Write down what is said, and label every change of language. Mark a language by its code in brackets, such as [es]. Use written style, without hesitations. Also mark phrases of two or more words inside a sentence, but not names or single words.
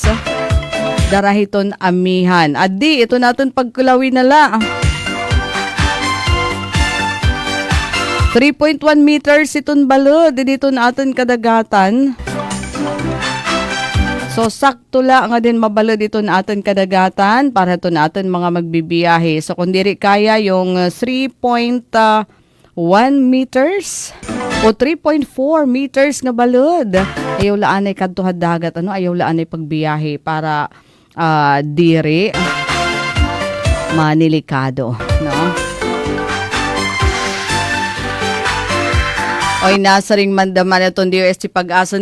[war] Darahiton amihan. Adi, ito natin pagkulawi na la. 3.1 meters iton balod dito natin kadagatan. So sakto la nga din mabalod ito natin kadagatan para ito natin mga magbibiyahe. So kung diri kaya yung 3.1 meters o 3.4 meters nga balod, ayaw laan ay kadtuhad dagat, ayaw laan ay pagbiyahe para diri manilikado, no? Oy, nasa ring mandaman itong DOST Pag-asa.